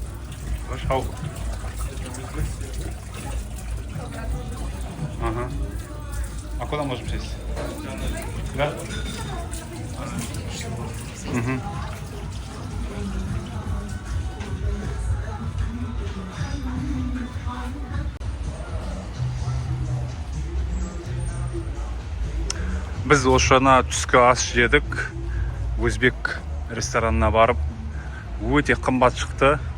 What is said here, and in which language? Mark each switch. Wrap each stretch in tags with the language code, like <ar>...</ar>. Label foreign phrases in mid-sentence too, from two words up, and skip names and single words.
<ru>Шау. Ага. А куда можем сесть? Да? Угу.</ru> <kk>Біз ошана түскі ас жедік. Өзбек ресторанына барып, өте қымбат шықты.</kk>